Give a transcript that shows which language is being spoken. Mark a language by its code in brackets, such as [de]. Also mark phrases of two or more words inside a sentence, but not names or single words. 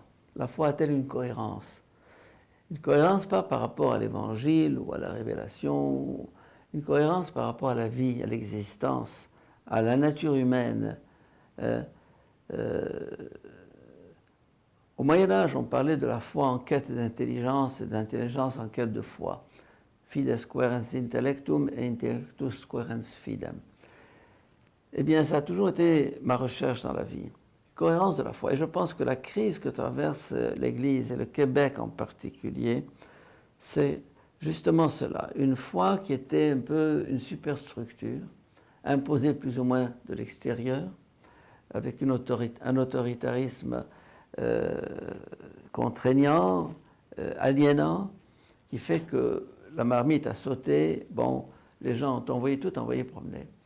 [fr] La foi a-t-elle une cohérence? Une cohérence pas par rapport à l'évangile ou à la révélation, une cohérence par rapport à la vie, à l'existence, à la nature humaine. Au Moyen-Âge, on parlait de la foi en quête d'intelligence et d'intelligence en quête de foi. [la] Fides querens intellectum et intellectus querens fidem. [fr] Eh bien, ça a toujours été ma recherche dans la vie. Cohérence de la foi. Et je pense que la crise que traverse l'Église, et le Québec en particulier, c'est justement cela. Une foi qui était un peu une superstructure, imposée plus ou moins de l'extérieur, avec un autoritarisme contraignant, aliénant, qui fait que la marmite a sauté, bon, les gens ont tout envoyé promener.